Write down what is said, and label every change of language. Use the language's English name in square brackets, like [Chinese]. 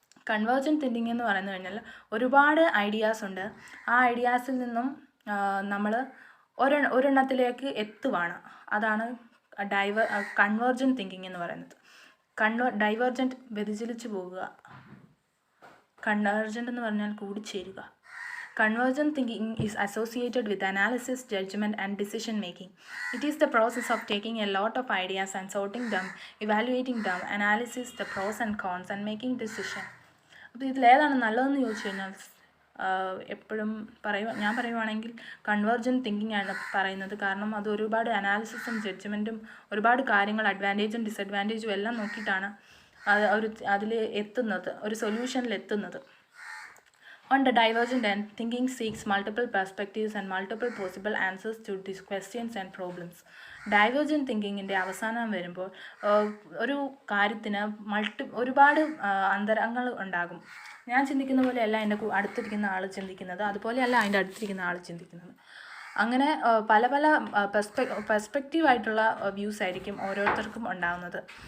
[Malayalam] Convergent thinking എന്ന് പറഞ്ഞു കഴിഞ്ഞാൽ ഒരുപാട് ഐഡിയാസ് ഉണ്ട്. ആ ഐഡിയാസിൽ നിന്നും നമ്മൾ ഒരെണ്ണത്തിലേക്ക് എത്തുവാണ്. അതാണ് കൺവേർജൻറ്റ് തിങ്കിങ് എന്ന് പറയുന്നത്. ഡൈവേർജൻറ്റ് വ്യതിചലിച്ചു പോകുക, കൺവേർജൻറ്റ് എന്ന് പറഞ്ഞാൽ കൂടിച്ചേരുക. [English] Convergent thinking is associated with analysis, judgment, and decision making. It is the process of taking a lot of ideas and sorting them, evaluating them, analysis the pros and cons, and making decision. [Malayalam] അപ്പോൾ ഇതിലേതാണ് നല്ലതെന്ന് ചോദിച്ചു കഴിഞ്ഞാൽ എപ്പോഴും ഞാൻ പറയുവാണെങ്കിൽ convergent thinking ആണ് പറയുന്നത്. കാരണം അത് ഒരുപാട് അനാലിസിസും ജഡ്ജ്മെൻറ്റും ഒരുപാട് കാര്യങ്ങൾ അഡ്വാൻറ്റേജും ഡിസഡ്വാൻറ്റേജും എല്ലാം നോക്കിയിട്ടാണ് അതിൽ എത്തുന്നത്, ഒരു സൊല്യൂഷനിൽ എത്തുന്നത്. [English] On the divergent end, thinking seeks multiple perspectives and multiple possible answers to these questions and problems. [Malayalam] Divergent തിങ്കിങ്ങിൻ്റെ അവസാനം വരുമ്പോൾ ഒരു കാര്യത്തിന് ഒരുപാട് അന്തരങ്ങൾ ഉണ്ടാകും. ഞാൻ ചിന്തിക്കുന്ന പോലെയല്ല എൻ്റെ അടുത്തിരിക്കുന്ന ആൾ ചിന്തിക്കുന്നത്, അതുപോലെയല്ല അതിൻ്റെ അടുത്തിരിക്കുന്ന ആൾ ചിന്തിക്കുന്നത്. അങ്ങനെ പല പല പെർസ്പെക്റ്റീവായിട്ടുള്ള വ്യൂസ് ആയിരിക്കും ഓരോരുത്തർക്കും ഉണ്ടാകുന്നത്.